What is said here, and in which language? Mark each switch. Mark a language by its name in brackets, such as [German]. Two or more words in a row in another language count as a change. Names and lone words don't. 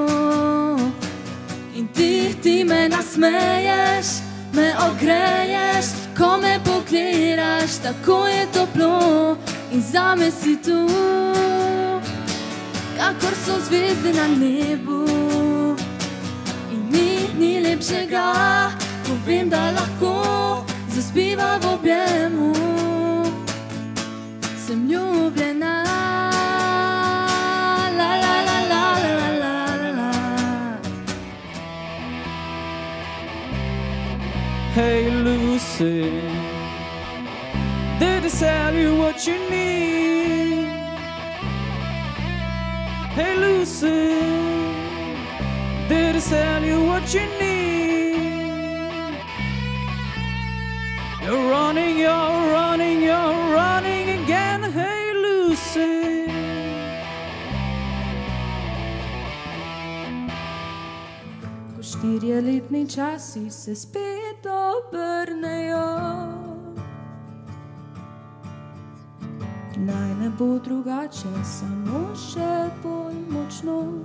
[Slovenian] In ti me nasmeješ, me ogreješ, ko me pogledaš, tako je toplo in zame si tu, kakor so zvezde na nebu. In ni lepšega, ko vem, da lahko zaspiva v objemu. Sem ljubljena. [English] Hey Lucy, did they tell you what you need? Hey Lucy, did they tell you what you need? You're running, you're running, you're running again. Hey Lucy. [Slovenian] Ko 4-letni časi se spet obrnejo, naj ne bo drugače, samo še bolj močno.